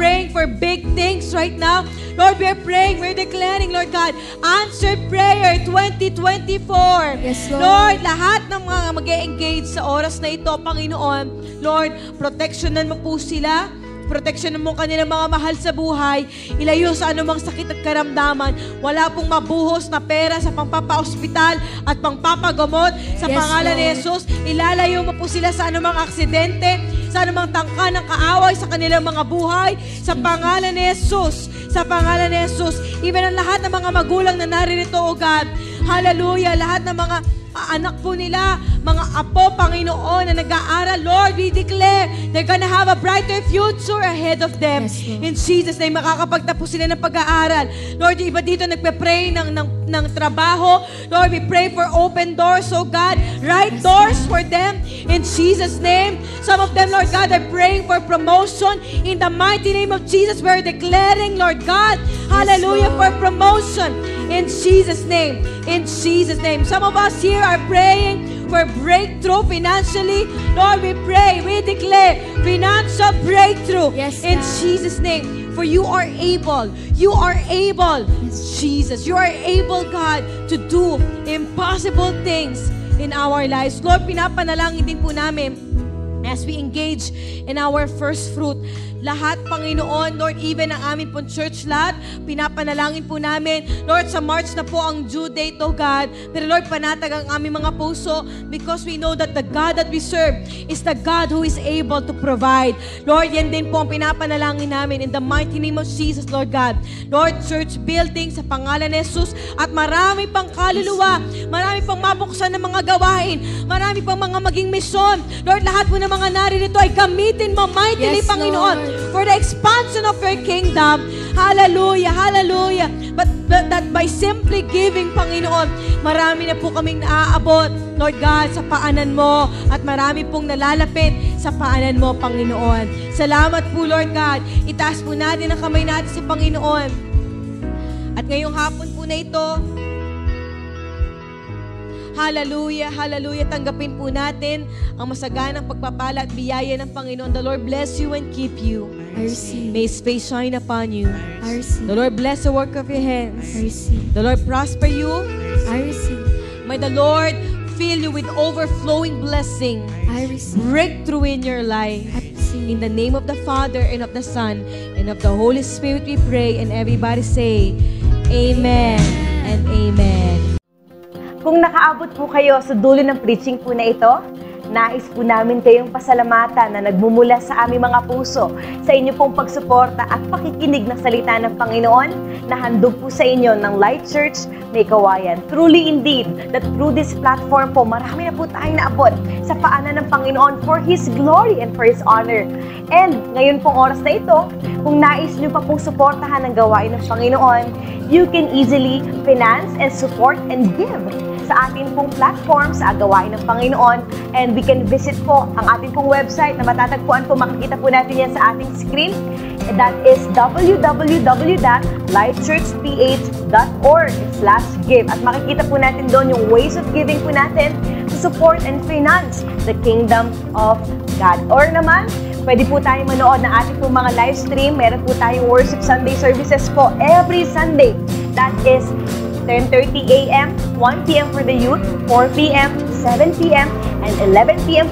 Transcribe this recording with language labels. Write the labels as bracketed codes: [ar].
[en] praying for big things right now. Lord, we're praying, we're declaring, Lord God, answered prayer 2024. Yes, Lord. [tl] Lord, lahat ng mga mag-e-engage sa oras na ito, Panginoon, Lord, proteksyonan mo po sila. Proteksyonan mo kanilang mga mahal sa buhay. Ilayo sa anumang sakit at karamdaman. Wala pong mabuhos na pera sa pangpapa-ospital at pangpapagamot. Sa [en] Yes, [tl] pangalan ni [en] Lord. [tl] Jesus, ilalayo mo po sila sa anumang aksidente, sa anumang tangka ng kaaway sa kanilang mga buhay. Sa pangalan ni Jesus, sa pangalan ni Jesus, even ang lahat ng mga magulang na naririto, O God, hallelujah, lahat ng mga anak po nila, mga apo, Panginoon, na nag-aaral, Lord, [en] we declare they're gonna have a brighter future ahead of them. Yes, Lord. In Jesus' name, [tl] makakapagtapos sila ng pag-aaral. Lord, yung iba dito nagpe-pray ng trabaho. [en] Lord, we pray for open doors, oh God, right doors for them. In Jesus' name, some of them, Lord God, are praying for promotion. In the mighty name of Jesus, we're declaring, Lord God, hallelujah, for Lord. promotion. In Jesus' name. In Jesus' name. Some of us here are praying for breakthrough financially. Lord, we pray, we declare financial breakthrough. Yes, in God. Jesus' name. For you are able. You are able, Yes. Jesus. You are able, God, to do impossible things in our lives. Lord, [tl] pinapanalangin din po namin [en] as we engage in our first fruit. [tl] Lahat, Panginoon, Lord, even ang aming pong church lahat, pinapanalangin po namin. Lord, sa March na po ang due date, oh God. Pero Lord, panatag ang aming mga puso [en] because we know that the God that we serve is the God who is able to provide. Lord, [tl] yan din po ang pinapanalangin namin [en] in the mighty name of Jesus, Lord God. [tl] Lord, church building sa pangalan ni Jesus at marami pang kaluluwa, marami pang mabuksan ng mga gawain, marami pang mga maging misyon. Lord, lahat po ng mga naririto ay gamitin mo mightily, [en] Yes, [tl] Panginoon, [en] Lord. for the expansion of your kingdom. [tl] Hallelujah, hallelujah. [en] But that by simply giving, [tl] Panginoon, marami na po kaming naaabot, Lord God, sa paanan mo at marami pong nalalapit sa paanan mo, Panginoon. Salamat po, Lord God. Itaas po natin ang kamay natin sa Panginoon. At ngayong hapon po na ito, hallelujah, hallelujah. Tanggapin po natin ang masaganang pagpapala at biyaya ng Panginoon. [en] The Lord bless you and keep you. I receive. May His face shine upon you. I receive. The Lord bless the work of your I hands. receive. The Lord prosper you. I receive. May the Lord fill you with overflowing blessing. I receive. Breakthrough in your life. I receive. In the name of the Father and of the Son and of the Holy Spirit we pray, and everybody say, Amen and Amen. [tl] Kung nakaabot po kayo sa dulo ng preaching po na ito, nais po namin kayong pasalamatan na nagmumula sa aming mga puso sa inyo pong pagsuporta at pakikinig ng salita ng Panginoon na handog po sa inyo ng Light Church May Kawayan. [en] Truly indeed, that through this platform po, [tl] marami na po tayong naabot sa paanan ng Panginoon [en] for His glory and for His honor. [tl] And ngayon pong oras na ito, kung nais nyo pa pong suportahan ang gawain ng Panginoon, [en] you can easily finance and support and give [tl] sa ating pong platform sa gawain ng Panginoon, [en] and we can visit [tl] po ang ating pong website na matatagpuan po, makikita po natin yan sa ating screen, and that is www.lightchurchph.org/give, at makikita po natin doon yung ways of giving po natin to support and finance the kingdom of God. Or naman, pwede po tayong manood ng ating pong mga live stream. Meron po tayong [en] worship Sunday services po every Sunday. That is 10:30 a.m., 1 p.m. for the youth, 4 p.m., 7 p.m., and 11 p.m.